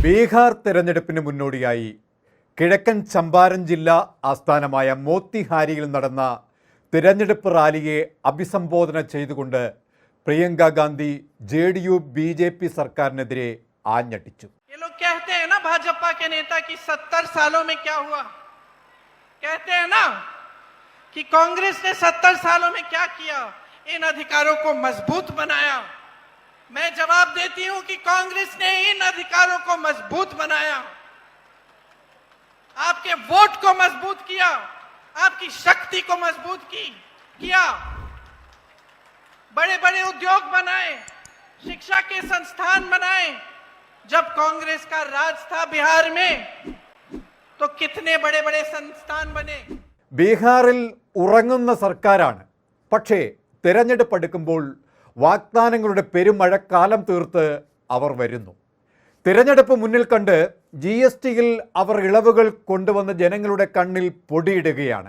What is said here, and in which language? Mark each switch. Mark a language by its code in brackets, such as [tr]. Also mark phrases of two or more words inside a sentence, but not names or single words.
[ml] ബീഹാർ തെരഞ്ഞെടുപ്പിന് മുന്നോടിയായി കിഴക്കൻ ചമ്പാരൻ ജില്ലാ ആസ്ഥാനമായ മോത്തിഹാരിയിൽ നടന്ന തിരഞ്ഞെടുപ്പ് റാലിയെ അഭിസംബോധന ചെയ്തുകൊണ്ട് പ്രിയങ്ക ഗാന്ധി JDU BJP സർക്കാരിനെതിരെ ആഞ്ഞടിച്ചു. [hi] ये लोग कहते हैं ना भाजपा के नेता कि 70 सालों में क्या हुआ, कहते हैं ना कि कांग्रेस ने 70 सालों में क्या किया, इन अधिकारों को मजबूत बनाया. मैं जवाब देती हूं कि कांग्रेस ने इन अधिकारों को मजबूत बनाया, आपके वोट को मजबूत किया, आपकी शक्ति को मजबूत किया, बड़े बड़े उद्योग बनाए, शिक्षा के संस्थान बनाए. जब कांग्रेस का राज था बिहार में तो कितने बड़े बड़े संस्थान बने. [ml] ബീഹാറിൽ ഉറങ്ങുന്ന സർക്കാരാണ്. പക്ഷേ തിരഞ്ഞെടുപ്പ് അടുക്കുമ്പോൾ വാഗ്ദാനങ്ങളുടെ പെരുമഴക്കാലം തീർത്ത് അവർ വരുന്നു. തിരഞ്ഞെടുപ്പ് മുന്നിൽ കണ്ട് GSTയിൽ അവർ ഇളവുകൾ കൊണ്ടുവന്ന് ജനങ്ങളുടെ കണ്ണിൽ പൊടിയിടുകയാണ്.